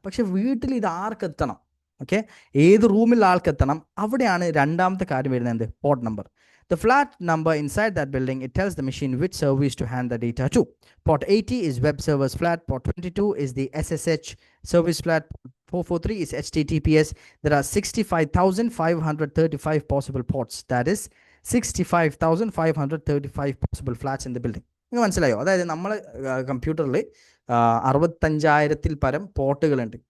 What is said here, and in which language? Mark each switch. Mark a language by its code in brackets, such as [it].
[ml] പക്ഷെ വീട്ടിൽ ഇത് ആർക്കെത്തണം, ഓക്കെ, ഏത് റൂമിൽ ആൾക്കെത്തണം, അവിടെയാണ് രണ്ടാമത്തെ കാര്യം വരുന്നത്, എന്ത്, port number. [en] The flat number inside that building, it tells the machine which service to hand the data to. Port 80 is web servers flat. Port 22 is the SSH service flat. 443 is HTTPS. There are 65,535 possible ports. That is 65,535 possible flats in the building. [ml] നിങ്ങൾക്ക് മനസ്സിലായോ? അതായത് നമ്മൾ കമ്പ്യൂട്ടറിൽ 65,000-ൽ പരം പോർട്ടുകളുണ്ട്.